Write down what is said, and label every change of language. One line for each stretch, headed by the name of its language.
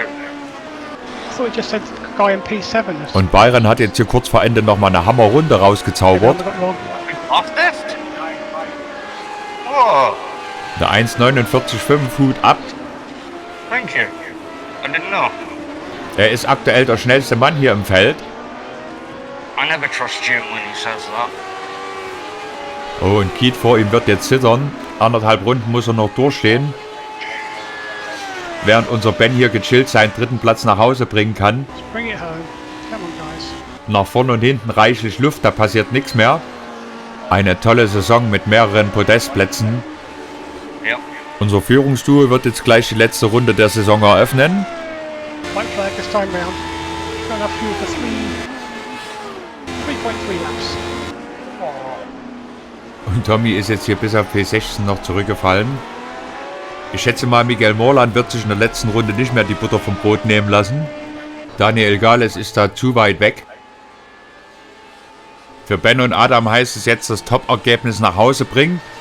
English: I thought it just said guy in P7.
German: Und Byron hat jetzt hier kurz vor Ende nochmal eine Hammerrunde rausgezaubert.
English: Fastest? Oh,
German: Eine 1,49,5 Hut ab.
English: thank you. I didn't know.
German: Er ist aktuell der schnellste Mann hier im Feld.
English: I never trust Jim when he says that.
German: Oh, und Keith vor ihm wird jetzt zittern. 1,5 Runden muss er noch durchstehen. Während unser Ben hier gechillt seinen 3. Platz nach Hause bringen kann.
English: Bring it home. Come on, guys.
German: Nach vorne und hinten reichlich Luft, da passiert nichts mehr. Eine tolle Saison mit mehreren Podestplätzen.
English: Yep.
German: Unser Führungsduo wird jetzt gleich die letzte Runde der Saison eröffnen.
English: White flag this time round. Not enough fuel for 3.3 laps.
German: Und Tommy ist jetzt hier bis auf P16 noch zurückgefallen. Ich schätze mal, Miguel Moland wird sich in der letzten Runde nicht mehr die Butter vom Brot nehmen lassen. Daniel Gales ist da zu weit weg. Für Ben und Adam heißt es jetzt das Top-Ergebnis nach Hause bringen.